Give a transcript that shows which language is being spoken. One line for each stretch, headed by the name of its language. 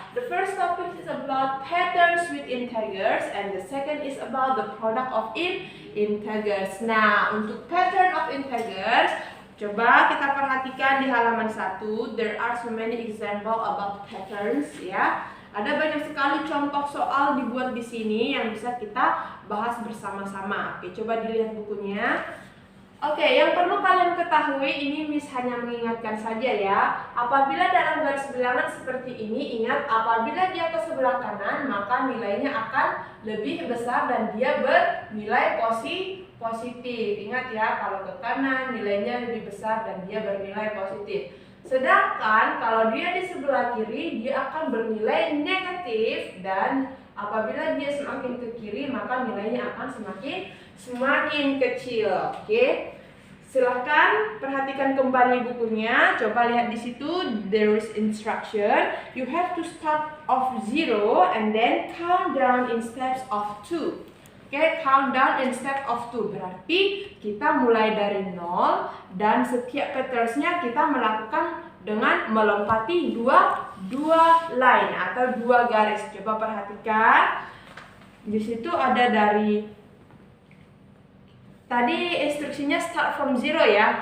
English: The first topic is about patterns with integers and the second is about the product of integers.
Indonesian: Nah, untuk
English: pattern of integers,
Indonesian: coba kita perhatikan di halaman 1.
English: There are so many example about patterns ya.
Indonesian: Ada banyak sekali contoh soal dibuat di sini yang bisa kita bahas bersama-sama. Oke, coba dilihat bukunya. Oke, yang perlu kalian ketahui, ini Miss hanya mengingatkan saja ya. Apabila dalam garis bilangan seperti ini, ingat apabila dia ke sebelah kanan, maka nilainya akan lebih besar dan dia bernilai positif. Ingat ya, kalau ke kanan nilainya lebih besar dan dia bernilai positif. Sedangkan kalau dia di sebelah kiri, dia akan bernilai negatif dan apabila dia semakin ke kiri, maka nilainya akan semakin kecil. Oke. Silahkan perhatikan kembali bukunya. Coba lihat di situ,
English: there is instruction. You have to start of 0 and then count down in steps of 2. Oke, count down in step of 2.
Indonesian: Berarti kita mulai dari 0 dan setiap patterns-nya kita melakukan dengan melompati dua line atau dua garis. Coba perhatikan. Di situ ada dari tadi instruksinya
English: start from 0
Indonesian: ya.